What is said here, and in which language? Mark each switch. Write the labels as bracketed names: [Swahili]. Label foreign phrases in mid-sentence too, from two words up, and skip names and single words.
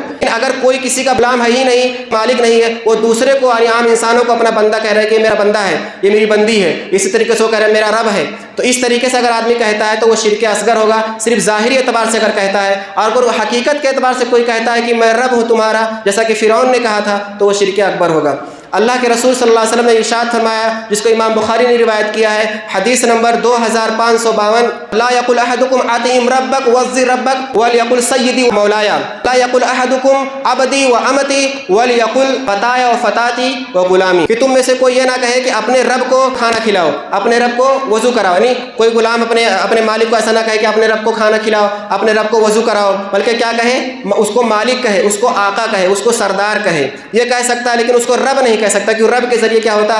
[Urdu] اگر کوئی کسی کا غلام ہے ہی نہیں، مالک نہیں ہے، وہ دوسرے کو عام انسانوں کو اپنا بندہ کہہ رہا ہے کہ یہ میرا بندہ ہے، یہ میری بندی ہے، اسی طریقے سے وہ کہہ رہا ہے میرا رب ہے، تو اس طریقے سے اگر آدمی کہتا ہے تو وہ شرک اصغر ہوگا، صرف ظاہری اعتبار سے اگر کہتا ہے، اور اگر وہ حقیقت کے اعتبار سے کوئی کہتا ہے کہ میں رب ہوں تمہارا، جیسا کہ فرعون نے کہا تھا، تو وہ شرک اکبر ہوگا۔ اللہ کے رسول صلی اللہ علیہ وسلم نے ارشاد فرمایا، جس کو امام بخاری نے روایت کیا ہے، حدیث نمبر 2552، [Arabic] لا یقل احدکم اطعم ربک وعظ ربک ولیقل سیدی و مولایا، لا یقل احدکم عبدی و امتی ولیقل فتایا و فتاتی و غلامی، [Urdu] کہ تم میں سے کوئی یہ نہ کہے کہ اپنے رب کو کھانا کھلاؤ، اپنے رب کو وضو کراؤ، یعنی کوئی غلام اپنے مالک کو ایسا نہ کہے کہ اپنے رب کو کھانا کھلاؤ، اپنے رب کو وضو کراؤ، بلکہ کیا کہے؟ اس کو مالک کہے، اس کو آقا کہے، اس کو سردار کہے، یہ کہہ سکتا ہے لیکن اس کو رب نہیں کہہ سکتا، کیونکہ رب کے ذریعے کیا ہوتا ہے؟